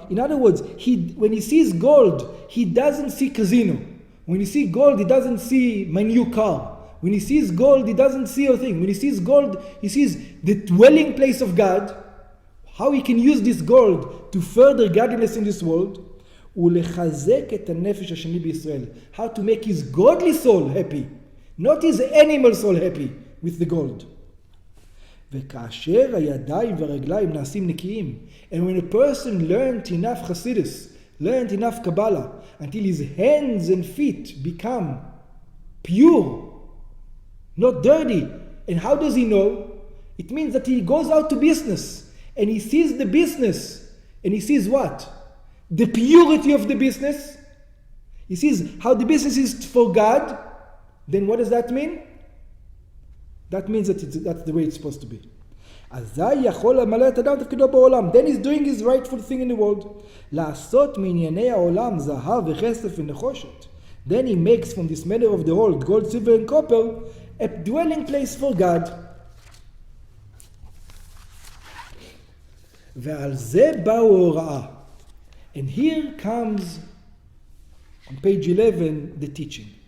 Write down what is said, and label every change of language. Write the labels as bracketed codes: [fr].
[en] In other words, when he sees gold, he doesn't see casino. When he sees gold, he doesn't see my new car. When he sees gold, he doesn't see a thing. When he sees gold, he sees the dwelling place of God, how he can use this gold to further godliness in this world. [he] ולחזק את הנפש השני בישראל. [en] How to make his godly soul happy, not his animal soul happy with the gold. [he] וכאשר הידיים והרגליים נעשים נקיים, [en] and when a person learned enough Chassidus, learned enough Kabbalah, until his hands and feet become pure, not dirty. And how does he know? It means that he goes out to business, and he sees the business, and he sees what? The purity of the business. He sees how the business is for God. Then what does that mean? That means that that's the way it's supposed to be. [he] אזי יכול למלא את אדם תפקידו בעולם. [en] Then he's doing his rightful thing in the world. [he] לעשות מענייני העולם זהב וכסף ונחושת. [en] Then he makes from this matter of the world gold, silver and copper a dwelling place for God. [he] ועל זה באו הוראה. [en] And here comes, on page 11, the teaching.